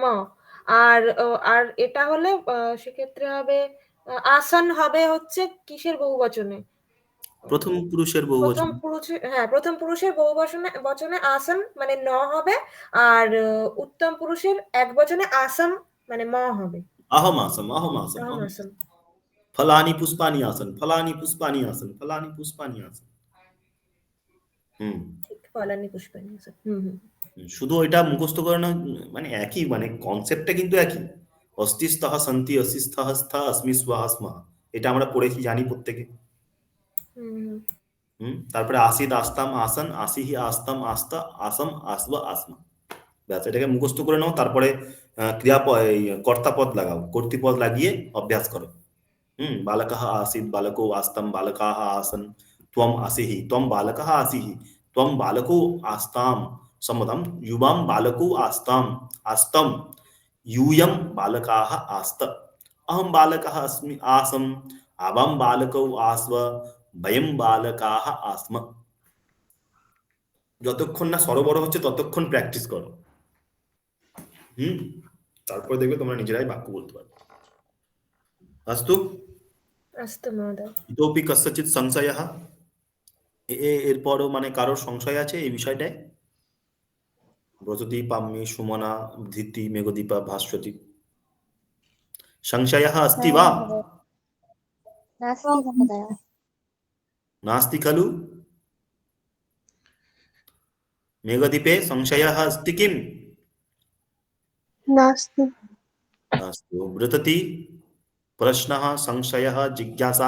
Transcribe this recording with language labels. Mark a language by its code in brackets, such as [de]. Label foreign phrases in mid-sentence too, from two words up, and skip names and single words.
[bn] আর এটা হলে সেক্ষেত্রে হবে আসন হবে হচ্ছে কিসের বহু বচনে? প্রথম পুরুষের বহুবচন। প্রথম পুরুষের বহু বচনে বচনে আসন মানে ন হবে। আর উত্তম পুরুষের এক বচনে আসাম মানে ম হবে। [sa] अहम आसम, अहम आसम, অহম अहम আসাম। फलानी पुष्पानी आसन, फलानी पुष्पानी आसन, फलानी पुष्पानी आसन। হুম। [bn] ঠিক, [sa] ফলানি পুষ্পানি আসাম। [bn] হুম, হুম। শুধু ওইটা মুখস্থ করে না, মানে একই, মানে কনসেপ্টটা কিন্তু একই। [sa] অস্তিস্তহ সন্তি অস্তিস্তহ স্থা অস্মি স্বাহা স্মাহ। [bn] এটা আমরা পড়েছি, জানি প্রত্যেকে। হুম, হুম। হুম। [sa] তারপরে আসিদ আস্তাম আসন, আসিহি আস্তাম আস্তা, আসম আসবা আসমা। [bn] ব্যাস, এটাকে মুখস্থ করে নাও। তারপরে ক্রিয়াপদ, এই কর্তাপদ লাগাও, কর্তৃপদ লাগিয়ে অভ্যাস করো। [sa] बालकः आसीत् बालको आस्तं बालकाः आसन् त्वम् असिहि त्वं बालकः आसिहि त्वं बालको आस्तां सम्मतं युवां बालको आस्तं यूयं बालकाः आस्त अहं बालकः अस्मि आसम् आवां बालकौ आस्व वयं बालकाः आस्म। [bn] যতক্ষণ না সরবরাহ হচ্ছে ততক্ষণ প্র্যাকটিস করো। হুম। তারপর দেখবে তোমরা নিজেরাই বাক্য বলতে পারবে। [sa] अस्तु। अस्तु महोदय। इतोपि कस्यचित् संशयः? [bn] এরপরও মানে কারোর সংশয় আছে এই বিষয়টায়? ব্রজদীপ, পাম্মি, সুমনা, ধৃতি, মেঘদীপা, ভাস্বতী। [sa] সংশয়ः अस्ति वा? महोदय। नास्ति महोदय। नास्ति खलु? मेघदीपे संशयः अस्ति किम्? नास्ति। अस्तु। वृतति, प्रश्नः, संशयः, जिज्ञासा?